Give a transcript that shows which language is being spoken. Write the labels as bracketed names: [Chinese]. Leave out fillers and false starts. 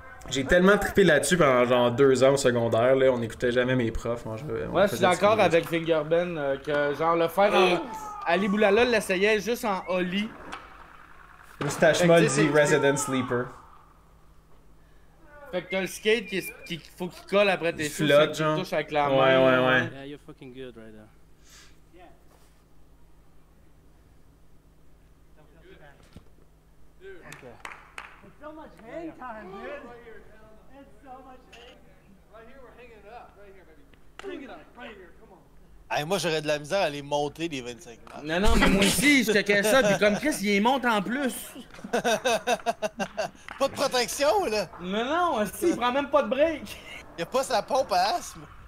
[French] J'ai tellement trippé là-dessus pendant genre 2 ans au secondaire, là, on n'écoutait jamais mes profs. Moi, Ouais, je suis d'accord avec Fingerben que genre le faire en... Ali Boulala l'essayait juste en Oli. Moustache Molle dit Resident Sleeper. Fait que t'as le skate qui faut qu'il colle après tes cheveux, flotte, genre. Touche avec la main. Ouais. [English] Yeah, you're fucking good right there. It's so much hang time, dude. It's so much hang. Right here, we're hanging it up. Right here, baby. Hang it up. Right here. Come on. [French] Hey, moi, j'aurais de la misère à les monter, les 25 matchs. Non, mais moi aussi, je checkais ça, pis comme Chris, il les monte en plus. Pas de protection, là. Non, il prend même pas de break. Y'a pas sa pompe à asthme.